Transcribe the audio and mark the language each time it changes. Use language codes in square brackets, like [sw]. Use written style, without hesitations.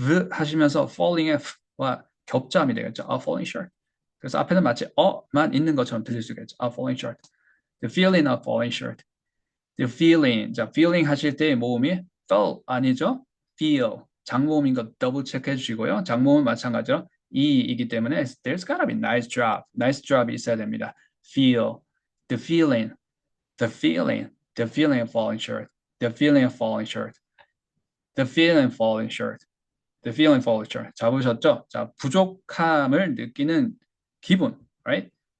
[ko] 하시면서 falling의 와 겹자음이 되겠죠. [en] falling short. [ko] 그래서 앞에는 마치 만 있는 것처럼 들릴 수가 있죠. [en] falling short. The feeling of falling short. The feeling. [ko] 자, feeling 하실 때 모음이 feel 아니죠? [en] feel. [ko] 장모음인 거 더블 체크해 주시고요. 장모음은 마찬가지로 이이기 때문에 [en] there's gotta be nice drop. [ko] nice drop이 있어야 됩니다. [en] feel. The feeling. The feeling. The feeling of falling short. The feeling of falling short. The feeling of falling short. The feeling of falling short. [ko] 잡으셨죠? 자, 부족함을 느끼는 기분, right?